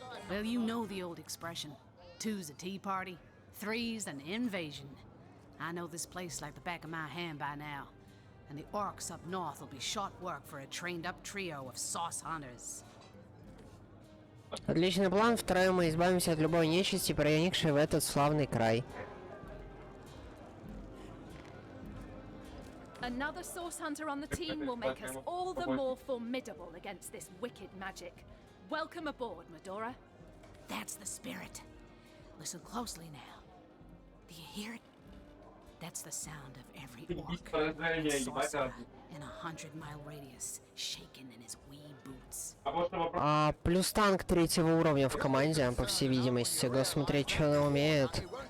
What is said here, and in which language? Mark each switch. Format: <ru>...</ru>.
<en>Well, you know the old expression. 2's a tea party, 3's an invasion. I know this place like the back of my hand by now, and the orcs up north will be short work for a trained-up trio of sauce hunters.</en> <ru>Отличный план. Втроем мы избавимся от любой нечисти, проникшей в этот славный край.</ru> <en>Another source hunter on the team will make us all the more formidable against this wicked magic. Welcome aboard, Medora. That's the spirit. Listen closely now. Do you hear it? That's the sound of every orc and sorcerer in a 100-mile radius, shaking in his wee boots.</en> <ru>Плюс танк 3-го уровня в команде, по всей видимости. Го смотреть, что она умеет.</ru>